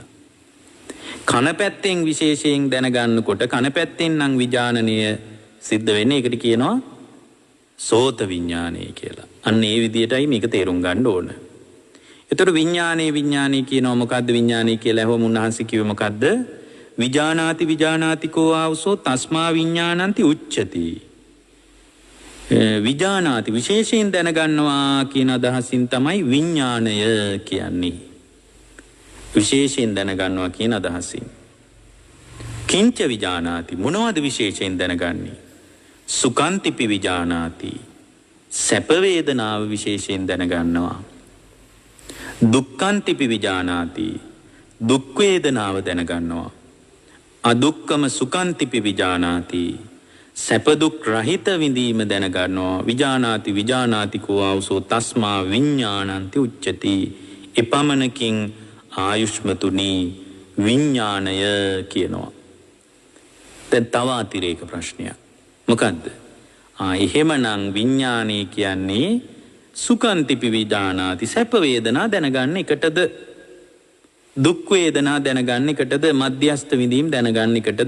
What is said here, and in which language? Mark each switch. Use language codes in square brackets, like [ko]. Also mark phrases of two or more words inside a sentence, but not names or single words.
[si] කන පැත්තෙන් විශේෂයෙන් දැනගන්නකොට කන පැත්තෙන් නම් විඥානනය සිද්ධ වෙන්නේ. ඒකට කියනවා සෝත විඥානය කියලා. අන්න ඒ විදිහටයි මේක තේරුම් ගන්න ඕන. ඒතර විඥානය කියනවා මොකද්ද විඥානය කියලා ඇහුවම උන්වහන්සේ කිව්වේ මොකද්ද? [pi] විජානාති ආවසෝ තස්මා විඥානಂತಿ උච්චති. [si] විජානාති විශේෂයෙන් දැනගන්නවා කියන අදහසින් තමයි විඥාණය කියන්නේ. විශේෂයෙන් දැනගන්නවා කියන අදහසින්. [pi] කිංච විජානාති [si] මොනවද විශේෂයෙන් දැනගන්නේ? [pi] සුඛන්තිපි විජානාති [si] සැප වේදනාව විශේෂයෙන් දැනගන්නවා. [pi] දුක්ඛන්තිපි විජානාති [si] දුක් වේදනාව දැනගන්නවා. [pi] අදුක්ඛම සුඛන්තිපි විජානාති [si] සැප දුක් රහිත විඳීම දැනගන්නවා. [pi] විජානාති කෝ ආවසෝ තස්මා විඥානಂತಿ උච්චති. [si] එපමණකින් ආයුෂ්මතුනි විඥාණය කියනවා. දැන් තව අතිරේක ප්‍රශ්නයක්. මොකද්ද? එහෙමනම් විඥානය කියන්නේ [pi] සුඛන්තිපි විජානාති [si] සැප වේදනා දැනගන්න එකටද දුක් වේදනා දැනගන්න එකටද මධ්‍යස්ථ විඳීම් දැනගන්න එකටද?